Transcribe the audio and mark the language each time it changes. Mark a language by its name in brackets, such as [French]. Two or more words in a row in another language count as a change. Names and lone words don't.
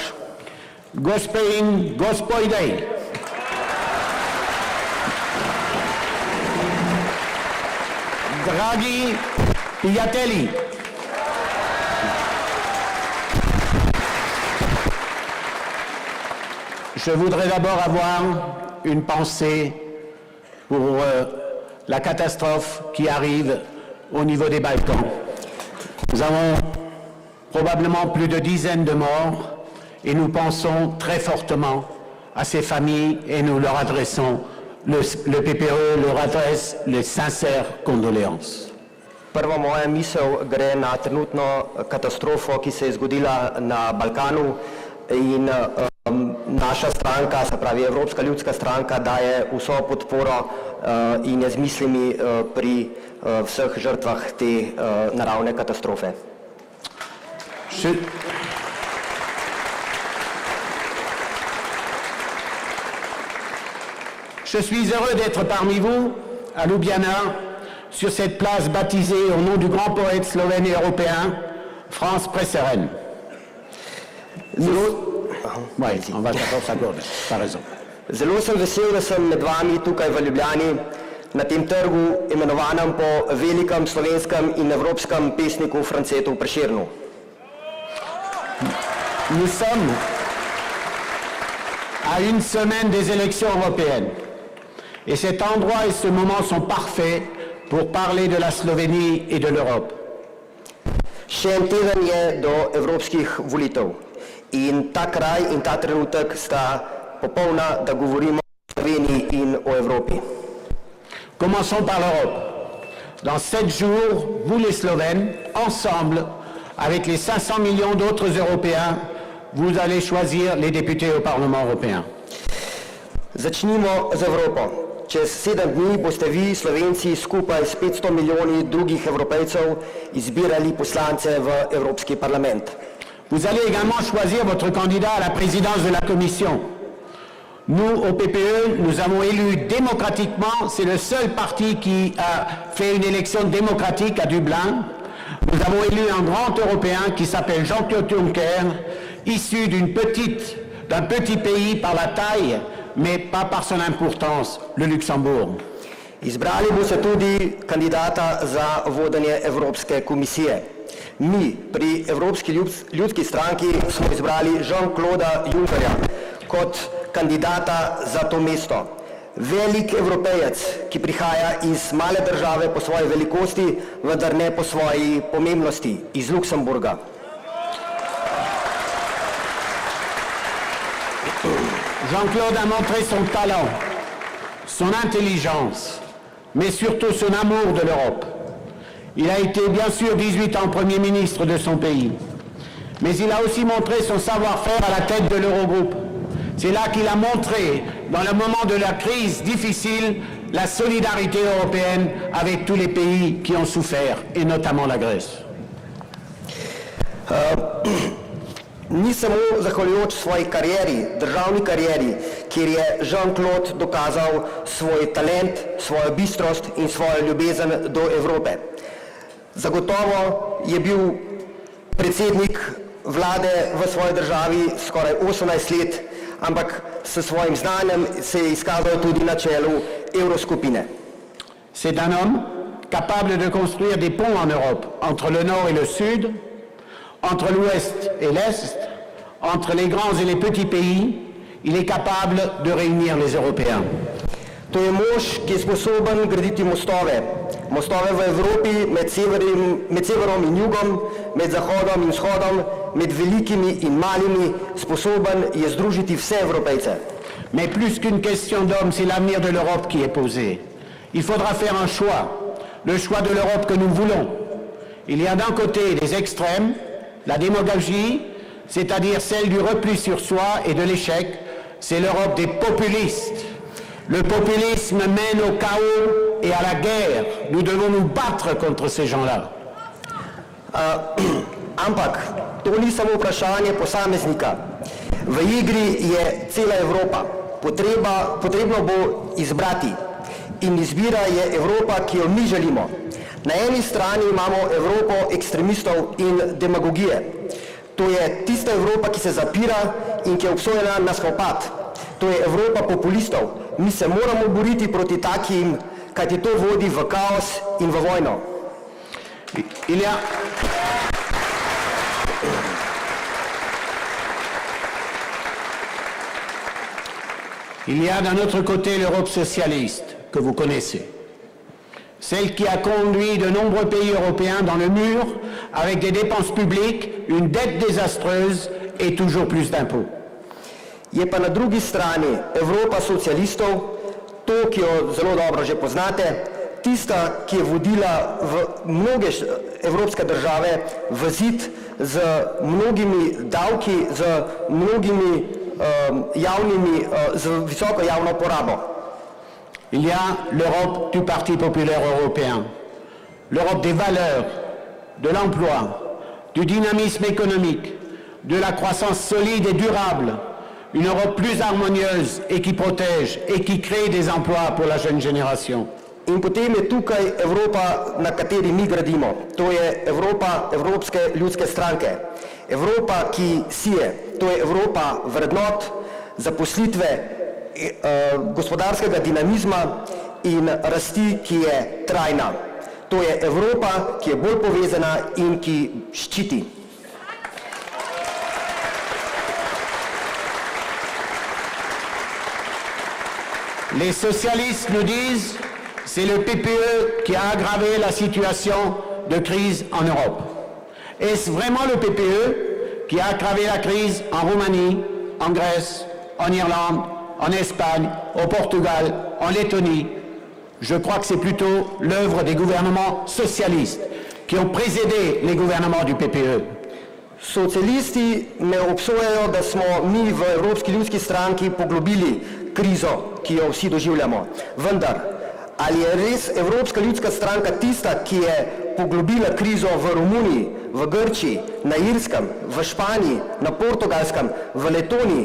[Slovenian] gospe in gospodje, dragi prijatelji, [French] je voudrais d'abord avoir une pensée pour la catastrophe qui arrive au niveau des Balkans. Nous avons probablement plus de dizaines de morts et nous pensons très fortement à ces familles et nous leur adressons, le PPE leur adresse les sincères condoléances. [Slovenian] Prva moja misel gre na trenutno katastrofo, ki se je zgodila na Balkanu in naša stranka, se pravi Evropska ljudska stranka, daje vso podporo in je z mislimi pri vseh žrtvah te naravne katastrofe. [French] Je suis heureux d'être parmi vous, à Ljubljana, sur cette place baptisée au nom du grand poète slovène et européen, Franz Prešeren. Oui, on va d'abord s'accorder, t'as raison. [Slovenian] Zelo sem vesel, da sem med vami tukaj v Ljubljani, na tem trgu, imenovanem po velikem slovenskem in evropskem pesniku Francetu Prešernu. [French] Nous sommes à une semaine des élections européennes. Et cet endroit et ce moment sont parfaits pour parler de la Slovénie et de l'Europe. [Slovenian] Še en teden je do evropskih volitev in ta kraj in ta trenutek sta popolna, da govorimo o Sloveniji in o Evropi. [French] Commençons par l'Europe. Dans 7 jours, vous les Slovènes, ensemble, avec les 500 millions d'autres Européens, vous allez choisir les députés au Parlement européen. [Slovenian] Začnimo z Evropo. Čez 7 dni boste vi, Slovenci, skupaj s 500 milijoni drugih Evropejcev izbirali poslance v Evropski parlament. [French] Vous allez également choisir votre candidat à la présidence de la Commission. Nous, au PPE, nous avons élu démocratiquement, c'est le seul parti qui a fait une élection démocratique à Dublin. Nous avons élu un grand Européen qui s'appelle Jean-Claude Juncker, issu d'un petit pays par la taille, mais pas par son importance, le Luxembourg. [Slovenian] Izbrali boste tudi kandidata za vodenje Evropske komisije. Mi pri Evropski ljudski stranki smo izbrali Jean-Clauda Junckerja kot kandidata za to mesto. Velik Evropejec, ki prihaja iz male države po svoji velikosti, vendar ne po svoji pomembnosti, iz Luksemburga. [French] Jean-Claude a montré son talent, son intelligence, mais surtout son amour de l'Europe. Il a été bien sûr 18 ans Premier ministre de son pays, mais il a aussi montré son savoir-faire à la tête de l'Eurogroupe. C'est là qu'il a montré, dans le moment de la crise difficile, la solidarité européenne avec tous les pays qui ont souffert, et notamment la Grèce. [Slovenian] Ni samo zahvaljujoč svoji karieri, državni karieri, kjer je Jean-Claude dokazal svoj talent, svojo bistrost in svojo ljubezen do Evrope. Zagotovo je bil predsednik vlade v svoji državi skoraj 18 let, ampak s svojim znanjem se je izkazal tudi na čelu Evroskupine. [French] C'est un homme capable de construire des ponts en Europe, entre le nord et le sud, entre l'ouest et l'est, entre les grands et les petits pays. Il est capable de réunir les Européens. [Slovenian] To je mož, ki je sposoben graditi mostove. Mostove v Evropi med severom in jugom, med zahodom in vzhodom, med velikimi in malimi, sposoben je združiti vse Evropejce. [French] Mais plus qu'une question d'homme, c'est l'avenir de l'Europe qui est posé. Il faudra faire un choix, le choix de l'Europe que nous voulons. Il y a d'un côté les extrêmes, la démagogie, c'est-à-dire celle du repli sur soi et de l'échec, c'est l'Europe des populistes. Le populisme mène au chaos et à la guerre. Nous devons nous battre contre ces gens-là. [Slovenian] Ampak to ni samo vprašanje posameznika. V igri je cela Evropa. Potrebno bo izbrati. in izbira je Evropa, ki jo mi želimo. Na eni strani imamo Evropo ekstremistov in demagogije. To je tista Evropa, ki se zapira in ki je obsojena na spopad. To je Evropa populistov. Mi se moramo boriti proti takim, kajti to vodi v kaos in v vojno. [French] Il y a d'un autre côté l'Europe socialiste, que vous connaissez. Celle qui a conduit de nombreux pays européens dans le mur, avec des dépenses publiques, une dette désastreuse et toujours plus d'impôts. [Slovenian] Je pa na drugi strani Evropa socialistov, to, ki jo zelo dobro že poznate, tista, ki je vodila v mnoge evropske države v zid z mnogimi davki, z mnogimi z visoko javno porabo. [French] Il y a l'Europe du Parti populaire européen, l'Europe des valeurs, de l'emploi, du dynamisme économique, de la croissance solide et durable, une Europe plus harmonieuse et qui protège et qui crée des emplois pour la jeune génération. [Slovenian] In potem je tukaj Evropa, na kateri mi gradimo. To je Evropa Evropske ljudske stranke. Evropa, ki sije. To je Evropa vrednot, zaposlitve, gospodarskega dinamizma in rasti, ki je trajna. To je Evropa, ki je bolj povezana in ki ščiti. [French] Les socialistes nous disent c'est le PPE qui a aggravé la situation de crise en Europe. Est-ce vraiment le PPE qui a aggravé la crise en Roumanie, en Grèce, en Irlande, en Espagne, au Portugal, en Lettonie? Je crois que c'est plutôt l'œuvre des gouvernements socialistes qui ont précédé les gouvernements du PPE. [Slovenian] Socialisti me obsojajo, da smo mi v Evropski ljudski stranki poglobili krizo, ki jo vsi doživljamo. Vendar, ali je res Evropska ljudska stranka tista, ki je poglobila krizo v Romuniji, v Grčiji, na Irskem, v Španiji, na Portugalskem, v Letoniji?